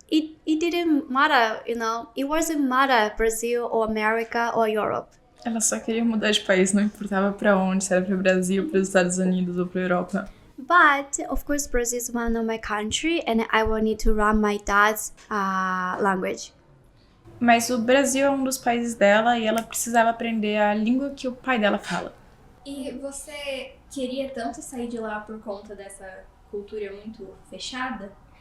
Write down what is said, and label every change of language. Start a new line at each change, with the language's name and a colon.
English: It didn't matter, it wasn't matter Brazil or America or Europe.
Portuguese: Ela só queria mudar de país, não importava pra onde, se era pro Brasil, pros Estados Unidos ou pra Europa.
English: But of course, Brazil is one of my country, and I wanted to learn my dad's language.
Portuguese: Mas o Brasil é um dos países dela e ela precisava aprender a língua que o pai dela fala. E você queria tanto sair de lá por conta dessa cultura muito fechada?